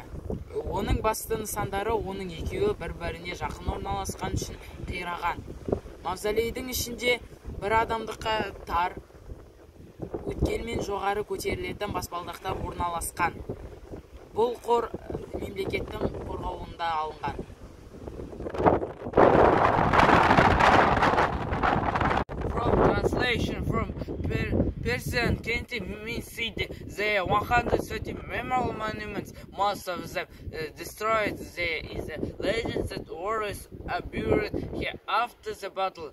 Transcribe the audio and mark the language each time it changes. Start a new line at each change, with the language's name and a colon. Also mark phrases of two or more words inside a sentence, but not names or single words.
Kazakh: Оның басты нысандары оның екеуі бір-біріне жақын орналасқан үшін қираған. Мавзолейдің ішінде бір адамдыққа тар, өткелмен жоғары көтерілетін баспалдақтар орналасқан. Бұл қор мемлекеттің қорғауында алынған.
English: Translation from Persian Kenti means city. There are 130 memorial monuments. Most of them destroyed. There is a legend that warriors are buried here after the battle.